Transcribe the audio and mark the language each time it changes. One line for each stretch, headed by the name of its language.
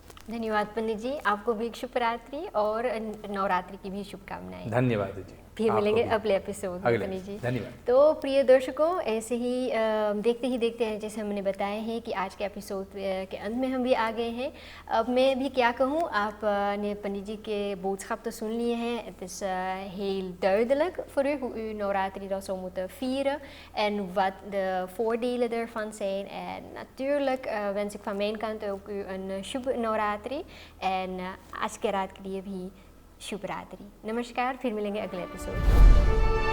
Hindi: धन्यवाद पंडित जी, आपको भी शुभ रात्रि और नवरात्रि की भी शुभकामनाएं। धन्यवाद जी। फिर मिलेंगे अगले एपिसोड में पंडित जी। धन्यवाद। तो प्रिय दर्शकों, ऐसे ही देखते ही देखते हैं, जैसे हमने बताया है कि आज के एपिसोड के अंत में हम भी आ गए हैं। अब मैं भी क्या कहूँ, आपने पंडित जी के boodschap तो सुन लिए हैं.
Dutch: Het is heel duidelijk voor u hoe u Navratri dan zou moeten vieren en wat de voordelen ervan zijn. En natuurlijk wens ik van mijn kant ook u een
Hindi: Shubh Navratri en आज के रात के लिए भी शुभ रात्रि। नमस्कार, फिर मिलेंगे अगले एपिसोड में।